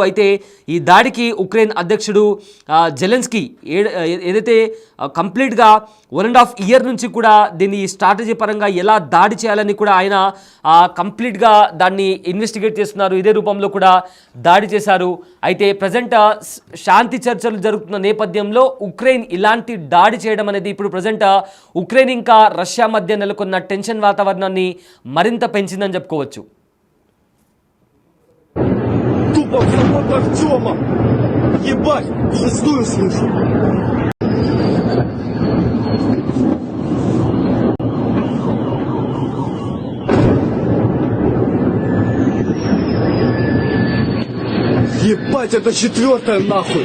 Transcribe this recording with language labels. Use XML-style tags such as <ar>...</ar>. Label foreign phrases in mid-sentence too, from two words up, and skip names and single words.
<te>అయితే ఈ దాడికి ఉక్రెయిన్ అధ్యక్షుడు జెలెన్స్కీ ఏదైతే కంప్లీట్గా 1.5 ఇయర్ నుంచి కూడా దీన్ని స్ట్రాటజీ పరంగా ఎలా దాడి చేయాలని కూడా ఆయన కంప్లీట్గా దాన్ని ఇన్వెస్టిగేట్ చేస్తున్నారు. ఇదే రూపంలో కూడా దాడి చేశారు. అయితే ప్రజెంట్ శాంతి చర్చలు జరుగుతున్న నేపథ్యంలో ఉక్రెయిన్ ఇలాంటి దాడి చేయడం అనేది ఇప్పుడు ప్రజెంట్ ఉక్రెయిన్ ఇంకా రష్యా మధ్య నెలకొన్న టెన్షన్ వాతావరణాన్ని మరింత పెంచిందని చెప్పుకోవచ్చు.</te> <ru>Тупо в завод Артема! Ебать, шестую слышу! Ебать, это четвертая нахуй!</ru>